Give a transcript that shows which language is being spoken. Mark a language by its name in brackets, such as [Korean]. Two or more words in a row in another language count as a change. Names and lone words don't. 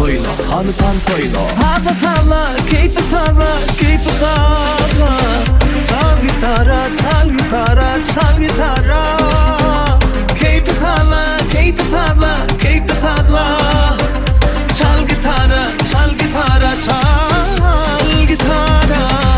[Turkish] soyla, hani tan soyla [Spanish] Habla habla, [English] keep it habla, keep it habla [Turkish] Çal gitara, çal gitara, çal gitara [English] Keep it habla, keep it habla, keep it habla [Turkish] Çal gitara, çal gitara, çal gitara